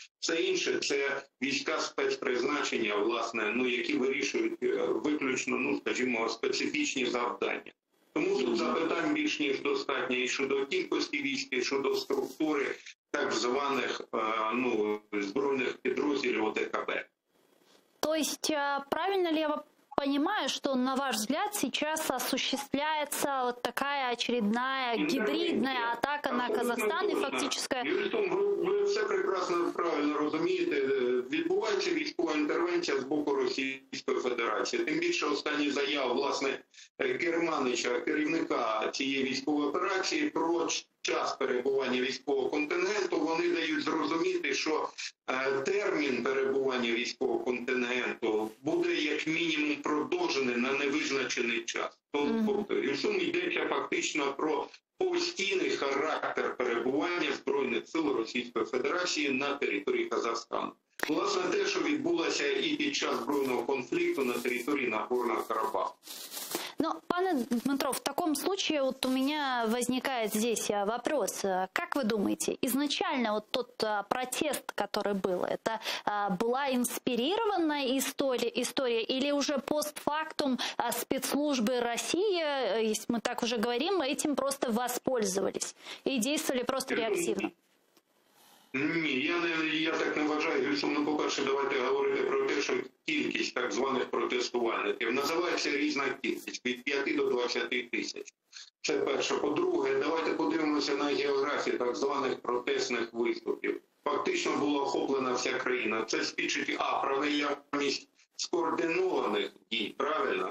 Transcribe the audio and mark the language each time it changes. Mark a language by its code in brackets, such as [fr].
[uk] Все інше – це війська спецпризначення, власне, ну, які вирішують виключно, ну, скажімо, специфічні завдання. Тому тут запитань більш ніж достатньо і щодо кількості військ, і щодо структури так званих, ну, збройних підрозділів ОДКБ. [ru] То есть правильно ли я понимаю, что, на ваш взгляд, сейчас осуществляется вот такая очередная гибридная атака на Казахстан и фактическая... [uk] Ви все прекрасно правильно розумієте. Відбувається військова інтервенція з боку Російської Федерації. Тим більше останні заяви, власне, Керманича, керівника цієї військової операції, про час перебування військового контингенту, вони дають зрозуміти, що термін перебування військового контингенту буде як мінімум продовжений на невизначений час. Тобто, і в сумі йдеться фактично про постійний характер перебування Збройних сил Російської Федерації на території Казахстану. Власне, те, що відбулося і під час збройного конфлікту на території Нагорного Карабаху. [ru] Но, пане Дмитро, в таком случае вот у меня возникает здесь вопрос. Как вы думаете, изначально вот тот протест, который был, это была инспирированная история или уже постфактум спецслужбы России, если мы так уже говорим, этим просто воспользовались и действовали просто реактивно? [uk] Ні, я так не вважаю. Ну, по-перше, давайте говорити про те, що кількість так званих протестувальників називається різна кількість, від 5 до 20 тисяч. Це перше. По-друге, давайте подивимося на географію так званих протестних виступів. Фактично була охоплена вся країна. Це свідчить, про наявність скоординованих дій, правильно?